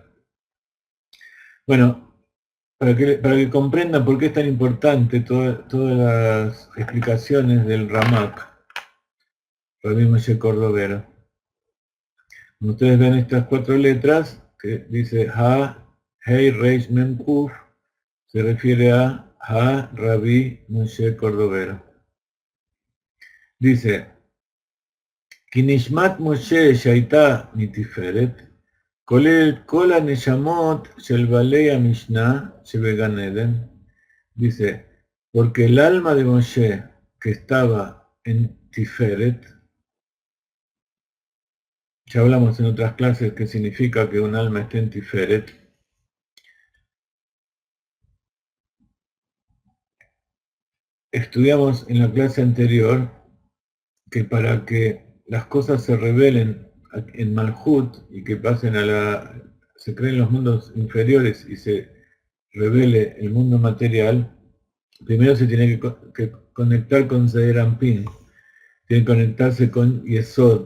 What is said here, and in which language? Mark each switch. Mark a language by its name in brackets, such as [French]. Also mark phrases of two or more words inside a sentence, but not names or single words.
[Spanish] Bueno, para que comprendan por qué es tan importante todas las explicaciones del Ramak, Rabbi Moshe Cordovero. Como ustedes ven estas 4 letras, que dice Ha, Hei, Reish, Mem, Kuf, se refiere a Ha, Rabbi Moshe Cordovero. [Hebrew] Dice, כי נשמת משה שהיתה מתפארת, כולל כל הנשמות של בעלי המשנה שבגן עדן, [Spanish] dice, porque el alma de Moshe que estaba en Tiferet, ya hablamos en otras clases qué significa que un alma esté en Tiferet, estudiamos en la clase anterior que para que las cosas se revelen en Malhut y que pasen se creen los mundos inferiores y se revele el mundo material, primero se tiene que conectar con Zeir Anpin, tiene que conectarse con Yesod.